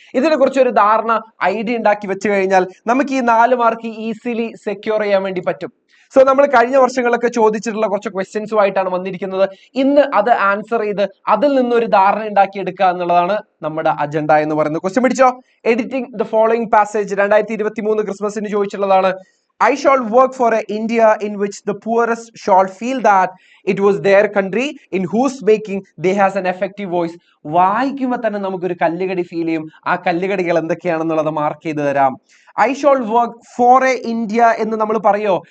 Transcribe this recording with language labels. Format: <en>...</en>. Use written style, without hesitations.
<ml>ഇതിനെക്കുറിച്ച് ഒരു ധാരണ ഐഡിയ ഉണ്ടാക്കി വെച്ച് കഴിഞ്ഞാൽ നമുക്ക് ഈ 4 മാർക്ക് ഈസിലി സെക്യൂർ ചെയ്യാൻ വേണ്ടി പറ്റും. സോ നമ്മൾ കഴിഞ്ഞ വർഷങ്ങളൊക്കെ ചോദിച്ചിട്ടുള്ള കുറച്ച് ക്വസ്റ്റ്യൻസുമായിട്ടാണ് വന്നിരിക്കുന്നത്. ഇന്ന് അത് ആൻസർ ചെയ്ത് അതിൽ നിന്നൊരു ധാരണ ഉണ്ടാക്കി എടുക്കുക എന്നുള്ളതാണ് നമ്മുടെ അജണ്ട എന്ന് പറയുന്നത്. ക്വസ്റ്റ്യൻ പിടിച്ചോ.</ml> <en>editing the following passage 2023</en> <ml>ക്രിസ്മസിന് ചോദിച്ചിട്ടുള്ളതാണ്.</ml> <en>I shall work for a India in which the poorest shall feel that it was their country in whose making they has an effective voice.</en> <ml>വായിക്കുമ്പോൾ തന്നെ നമുക്കൊരു കല്ലുകടി feel ചെയ്യും. ആ കല്ലുകടികൾ എന്തൊക്കെയാണെന്നുള്ളത് mark ചെയ്ത് തരാം.</ml> <en>I shall work for a India</en> <ml>എന്ന് നമ്മൾ പറയോ?</ml>